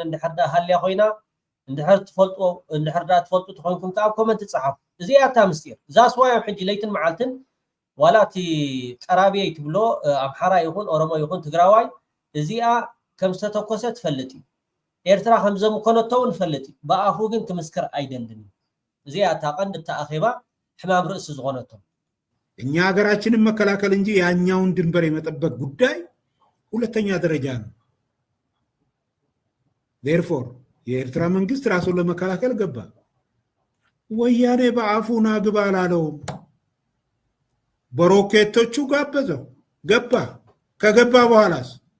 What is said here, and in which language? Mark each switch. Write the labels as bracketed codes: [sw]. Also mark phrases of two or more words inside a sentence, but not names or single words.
[ti] እንድሕር ሃልያ ኮይና እንድሕር ትፈልጡ ትኮንኩም ከዓ ኣብ ኮመንት ጻሓፉ እዚኣ እታ ምስጢር እዛ ስዋዮም ሕጂ ለይትን መዓልትን ዋላ እቲ ቀራብየ ትብሎ ኣምሓራ ይኹን ኦሮሞ ይኹን ትግራዋይ እዚኣ ከም ዝተተኮሰ ትፈልጥ እዩ ኤርትራ ከም ዘምኮነቶ እውን ትፈልጥ እዩ ብኣፉ ግን ክምስክር ኣይደልን እዚኣ እታ ቀንዲ እታ ኣኼባ ሕማም ርእሲ ዝኾነቶም [am] እኛ ሀገራችንን መከላከል እንጂ ያኛውን ድንበር የመጠበቅ ጉዳይ ሁለተኛ ደረጃ ነው therefore የኤርትራ መንግስት ራሱን ለመከላከል ገባ ወያኔ በአፉ ናግባ አላለውም በሮኬቶቹ ጋበዘው ገባ ከገባ በኋላስ